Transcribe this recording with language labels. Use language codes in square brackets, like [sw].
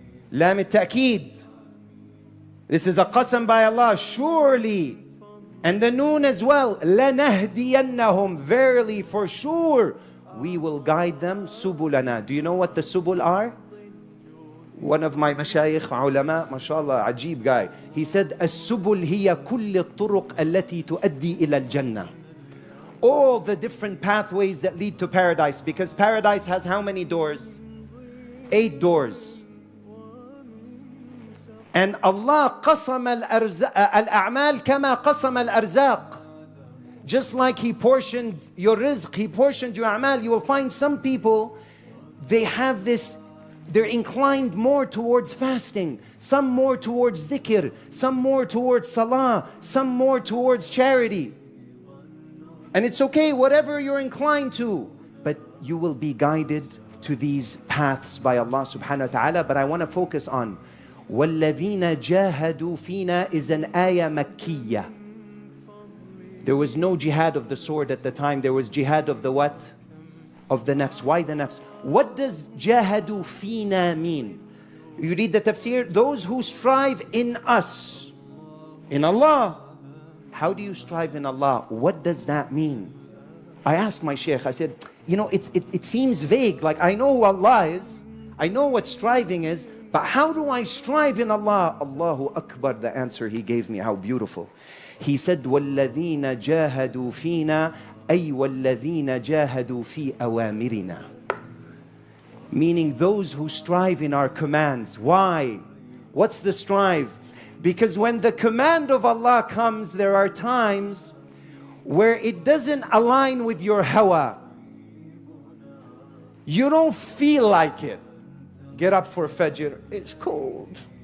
[en] Lam al-ta'keed. This is a qasam by Allah, surely. And the noon as well, [ar] لَنَهْدِيَنَّهُمْ. [en] Verily, for sure, we will guide them. Subulana. Do you know what the subul are? One of my mashayikh, ulama, mashallah, ajib guy. He said, [ar] السبل هي كل الطرق التي تؤدي إلى الجنة. [en] All the different pathways that lead to paradise. Because paradise has how many doors? 8 doors. And Allah [ar] قسم الأعمال كما قسم الأرزاق. [en] Just like He portioned your rizq, He portioned your a'mal. You will find some people, they have this, they're inclined more towards fasting, some more towards dhikr, some more towards salah, some more towards charity. And it's okay, whatever you're inclined to, but you will be guided to these paths by Allah subhanahu wa ta'ala. But I want to focus on [ar] وَالَّذِينَ جَاهَدُوا فِينَا [en] is an ayah makkiyah. There was no jihad of the sword at the time. There was jihad of the what? Of the nafs. Why the nafs? What does jahadu fina mean? You read the tafsir. Those who strive in us. In Allah. How do you strive in Allah? What does that mean? I asked my shaykh. I said, you know, it seems vague. Like I know who Allah is. I know what striving is. But how do I strive in Allah? Allahu Akbar. The answer he gave me. How beautiful. He said, [ar] وَالَّذِينَ جَاهَدُوا فِينَا أَيْ وَالَّذِينَ جَاهَدُوا فِي أَوَامِرِنَا. [en] Meaning those who strive in our commands. Why? What's the strive? Because when the command of Allah comes, there are times where it doesn't align with your hawa. You don't feel like it. Get up for Fajr. It's cold.